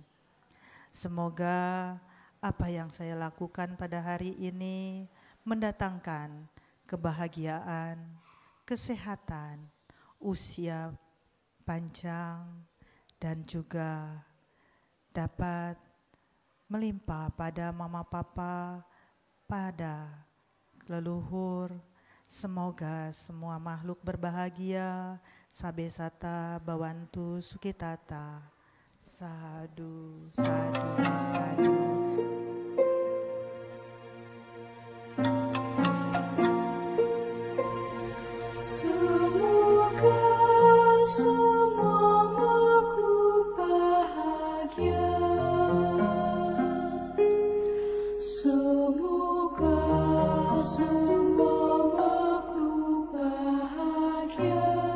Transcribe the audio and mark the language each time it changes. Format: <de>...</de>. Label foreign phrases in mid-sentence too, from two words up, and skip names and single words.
<id>Semoga apa yang saya lakukan pada hari ini mendatangkan kebahagiaan, kesehatan, usia panjang, dan juga dapat melimpah pada mama papa, pada leluhur. Semoga semua makhluk berbahagia.</id> <pi>Sabe sata bawantu sukitata. Sadu, sadu, sadu.</pi> <id>Semoga semua makhluk bahagia. Semoga semua makhluk bahagia.</id>